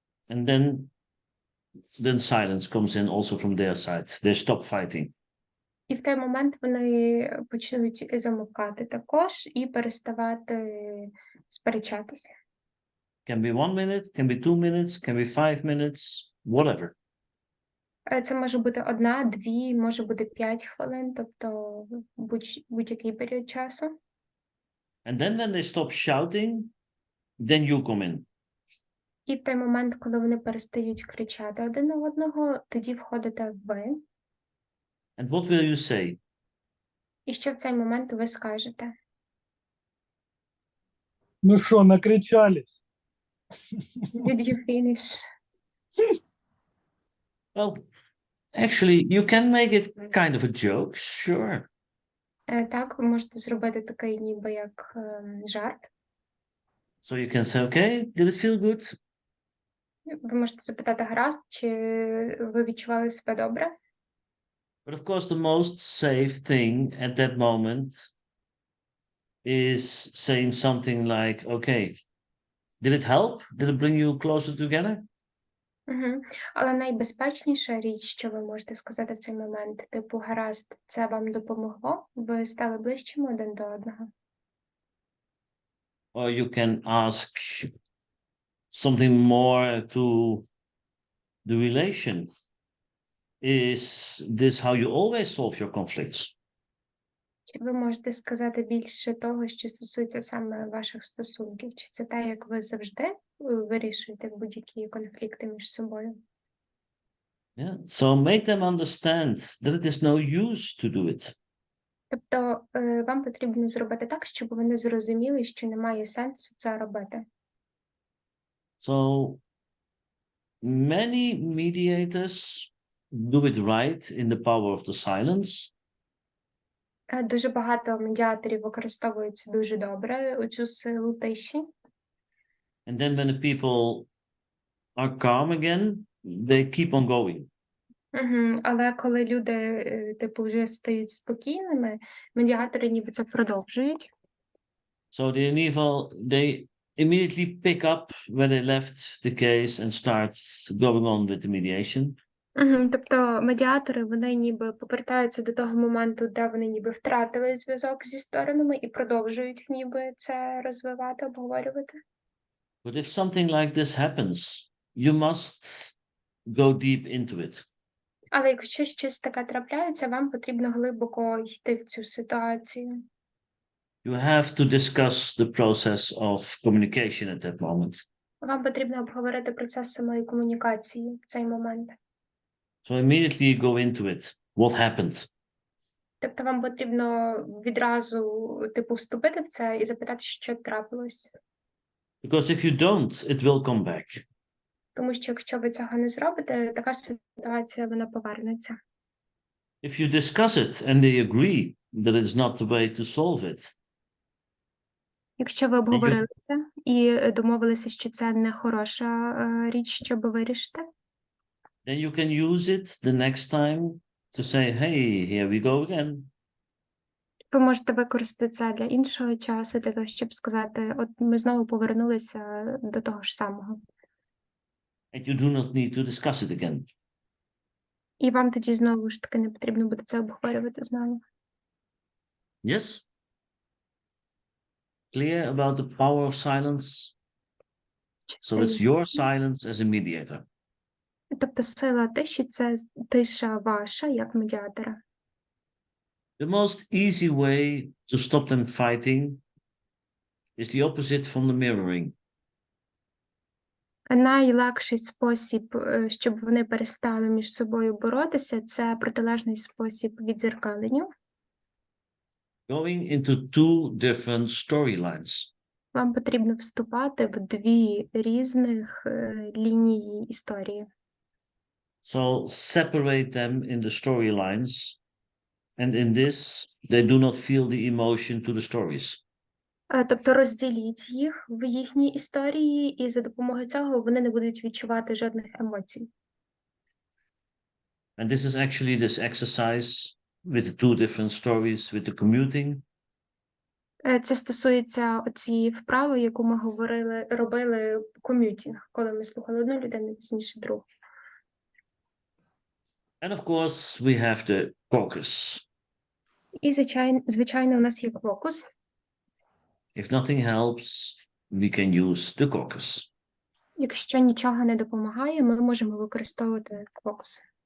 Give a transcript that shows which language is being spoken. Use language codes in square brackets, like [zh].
[en] And then silence comes in also from their side. They stop fighting. [uk] І в той момент вони почнуть замовкати також і переставати сперечатися. [en] Can be 1 minute, can be 2 minutes, can be 5 minutes, whatever. [uk] Це може бути 1, 2, може бути 5 хвилин, тобто будь-який період часу. [en] And then when they stop shouting, then you come in. [uk] І в той момент, коли вони перестають кричати один на одного, тоді входите ви. [en] And what will you say? [uk] І що в цей момент ви скажете? [ru] Ну что, накричались? [en] Did you finish? Well, actually, you can make it kind of a joke, sure. [uk] Так, ви можете зробити такий ніби як жарт. [en] So you can say, okay, did it feel good? [uk] Ви можете запитати, гаразд, чи ви відчували себе добре? [en] But of course, the most safe thing at that moment is saying something like, okay, did it help? Did it bring you closer together? Угу. [uk] Але найбезпечніша річ, що ви можете сказати в цей момент, типу, гаразд, це вам допомогло? Ви стали ближчими один до одного? [en] Or you can ask something more to the relation. Is this how you always solve your conflicts? [uk] Чи ви можете сказати більше того, що стосується саме ваших стосунків? Чи це те, як ви завжди вирішуєте будь-які конфлікти між собою? [en] Yeah. So make them understand that it is no use to do it. [uk] Тобто вам потрібно зробити так, щоб вони зрозуміли, що немає сенсу це робити. [en] So many mediators do it right in the power of the silence. [uk] Дуже багато медіаторів використовуються дуже добре у цю силу тиші. [en] And then when the people are calm again, they keep on going. [uk] Але коли люди, типу, вже стають спокійними, медіатори ніби це продовжують. [en] So they immediately pick up where they left the case and start going on with the mediation. [uk] Тобто медіатори, вони ніби повертаються до того моменту, де вони ніби втратили зв'язок зі сторонами і продовжують ніби це розвивати, обговорювати. [en] But if something like this happens, you must go deep into it. [uk] Але якщо щось таке трапляється, вам потрібно глибоко йти в цю ситуацію. [en] You have to discuss the process of communication at that moment. [uk] Вам потрібно обговорити процес самої комунікації в цей момент. [en] So immediately go into it. What happened? [uk] Тобто вам потрібно відразу, типу, вступити в це і запитати, що трапилось. [en] Because if you don't, it will come back. [uk] Тому що якщо ви цього не зробите, така ситуація, вона повернеться. [en] If you discuss it and they agree that it's not the way to solve it, [uk] Якщо ви обговорили це і домовилися, що це не хороша річ, щоб вирішити, [en] then you can use it the next time to say, hey, here we go again. [uk] ви можете використати це для іншого часу, для того, щоб сказати, от ми знову повернулися до того ж самого. [en] And you do not need to discuss it again. [uk] І вам тоді знову ж таки не потрібно буде це обговорювати знову. [en] Yes? Clear about the power of silence? So it's your silence as a mediator. [uk] Тобто сила тиші – це тиша ваша, як медіатора. [en] The most easy way to stop them fighting is the opposite from the mirroring. [uk] Найлегший спосіб, щоб вони перестали між собою боротися, це протилежний спосіб віддзеркаленню. [en] Going into two different storylines. [uk] Вам потрібно вступати в дві різних лінії історії. [en] So separate them in the storylines, and in this, they do not feel the emotion to the stories. [uk] Тобто розділіть їх в їхній історії, і за допомогою цього вони не будуть відчувати жодних емоцій. [en] And this is actually this exercise with the two different stories, with the commuting. [uk] Це стосується цієї вправи, яку ми робили ком'ютінг, коли ми слухали одну людину, пізніше другу. [en] And of course, we have the caucus. [uk] І, звичайно, у нас є квокус. [en] If nothing helps, we can use the caucus. [uk] Якщо нічого не допомагає, ми можемо використовувати квокус.